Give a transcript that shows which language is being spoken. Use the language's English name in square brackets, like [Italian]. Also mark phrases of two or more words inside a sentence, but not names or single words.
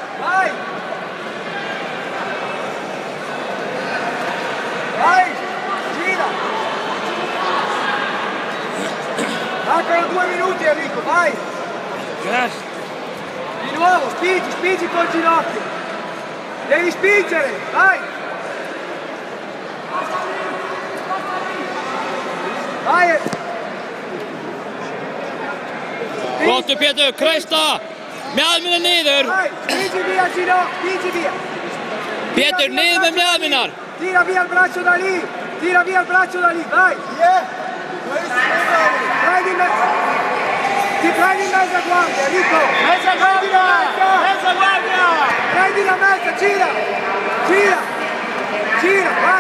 [Italian] Gira. Mancano 2 minuti Enrico, vai. Yes. Di nuovo, spingi col ginocchio. Devi spingere, vai. [Icelandic] Flottu Pétur, kreista! Mjadmina niður! [Italian] Vai, spingi via ginocchio, spingi via. [Icelandic] Pétur, niður með mjadminar! [Italian] Tira via il braccio da lì, vai. Ti prendi in mezza guardia, Enrico. Mezza guardia! Prendi la mezza, gira, vai.